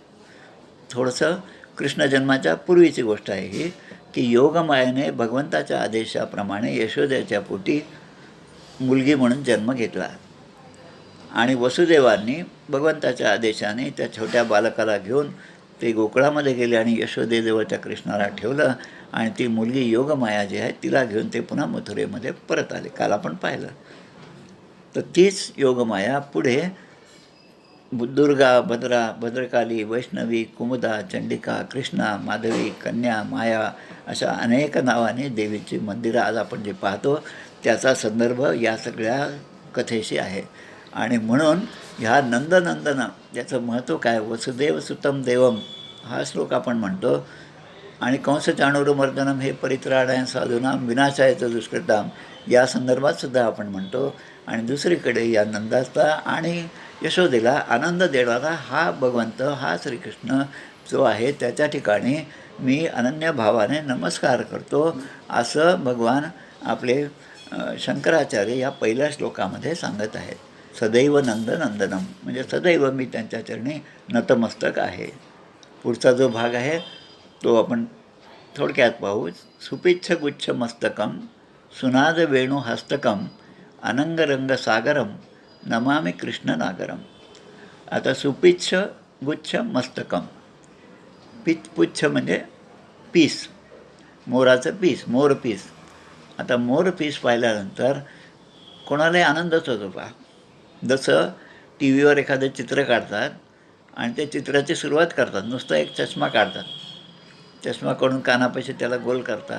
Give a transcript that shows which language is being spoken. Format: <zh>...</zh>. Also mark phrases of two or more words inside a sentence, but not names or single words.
<mr>थोडंसं कृष्ण जन्माच्या पूर्वीची गोष्ट आहे ही, की योगमायेने भगवंताच्या आदेशाप्रमाणे यशोदेच्या पोटी मुलगी म्हणून जन्म घेतला आणि वसुदेवांनी भगवंताच्या आदेशाने त्या छोट्या बालकाला घेऊन ते गोकुळामध्ये गेले आणि यशोदेजवळ त्या कृष्णाला ठेवलं आणि ती मुलगी योगमाया जी आहे तिला घेऊन ते पुन्हा मथुरेमध्ये परत आले. काल आपण पाहिलं. तर तीच योगमाया पुढे दुर्गा, भद्रकाली, वैष्णवी, कुमुदा, चंडिका, कृष्णा, माधवी, कन्या, माया अशा अनेक नावाने देवीची मंदिरं आज आपण जे पाहतो त्याचा संदर्भ या सगळ्या कथेशी आहे. आणि म्हणून ह्या नंदनंदन याचं महत्त्व काय,</mr> <sa>वसुदेव सुतम देवम</sa> <mr>हा श्लोक आपण म्हणतो आणि</mr> <sa>कंस चाणूरमर्दनम</sa> <mr>हे</mr> <sa>परित्राणाय साधूनाम विनाशायचं दुष्कृताम</sa> <mr>या संदर्भात सुद्धा आपण म्हणतो. आणि दुसरीकडे या नंदाचा आणि यशोदेला आनंद देणारा हा भगवंत, हा श्रीकृष्ण जो आहे त्याच्या ठिकाणी मी अनन्य भावाने नमस्कार करतो असं भगवान आपले शंकराचार्य या पहिल्या श्लोकामध्ये सांगत आहेत.</mr> <sa>सदैव नंदनंदनम</sa> <mr>म्हणजे सदैव मी त्यांच्या चरणी नतमस्तक आहे. पुढचा जो भाग आहे तो आपण थोडक्यात पाहू.</mr> <sa>सुपिच्छ गुच्छ मस्तकम सुनाद वेणू हस्तकम अनंगरंग सागरम नमामि कृष्ण नागरम.</sa> <mr>आता</mr> <sa>सुपिच्छ गुच्छ मस्तकम,</sa> <mr>पुच्छ म्हणजे पीस, मोराचं पीस, मोरपीस. आता मोरपीस पाहिल्यानंतर कोणालाही आनंदच होतो पहा. जसं टी व्हीवर एखादं चित्र काढतात आणि त्या चित्राची सुरुवात करतात, नुसतं एक चष्मा काढतात, चष्मा काढून कानापाशी त्याला गोल करतात.</mr>